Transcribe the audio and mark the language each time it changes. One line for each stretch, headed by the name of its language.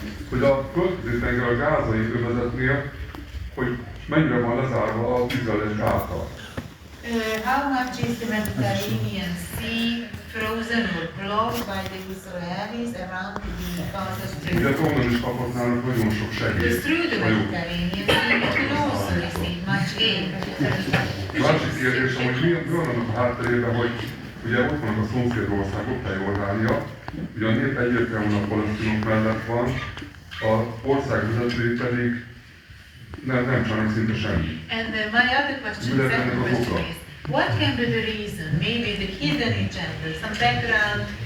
Hungarian: hogy a földközi-tenger a gázai övezetnél, hogy mennyire van lezárva az izraelis által.
English: How much is the Mediterranean Sea frozen or blocked by the Israelis around the Gaza Strip?
Hungarian: Illetve onnan is kaphatnának nagyon sok segélyt.
English: Through the Mediterranean Sea, you can also receive much aid.
Hungarian: Másik kérdésem, hogy mi van annak a hátterében, hogy ugye ott vannak a szomszédországok, Jordánia, ugye a nép egyértelműen a palesztinok mellett van, az ország vezetői pedig nem csinálnak szinte semmit.
English: And my other question, second question is, what can be the reason, maybe the hidden agenda, some background